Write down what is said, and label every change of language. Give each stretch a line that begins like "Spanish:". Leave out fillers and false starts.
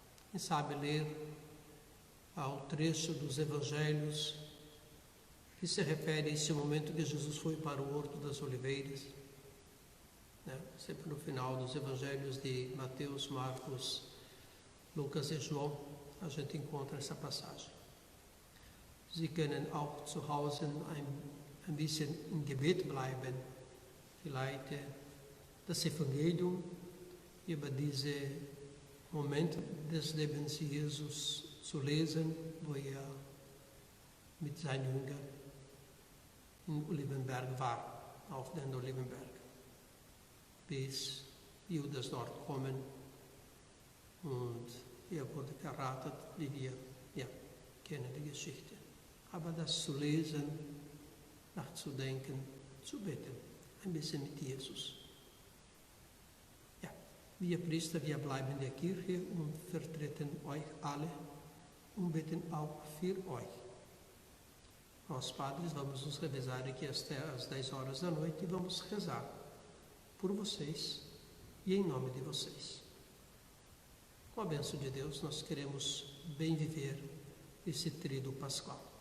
Portuguese: Quem sabe ler ao trecho dos Evangelhos que se refere a esse momento que Jesus foi para o Horto das Oliveiras. Sempre no final dos Evangelhos de Mateus, Marcos, Lucas e João, a gente encontra essa passagem.
German: Sie können auch zu Hause ein bisschen im Gebet bleiben, vielleicht das Evangelium über diesen Moment des Lebens Jesus zu lesen, wo mit seinen Jüngern in Olivenberg war, auf den Olivenberg, bis Judas dort kommen und wurde verraten, wie wir kennen die Geschichte. Aber das zu lesen, nachzudenken, zu beten, ein bisschen mit Jesus. Ja, wir Priester, wir bleiben in der Kirche und vertreten euch alle und beten auch für euch.
Portuguese: Nós padres vamos nos revezar aqui até às 10 horas da noite e vamos rezar por vocês e em nome de vocês. Com a bênção de Deus, nós queremos bem viver esse tríduo pascual.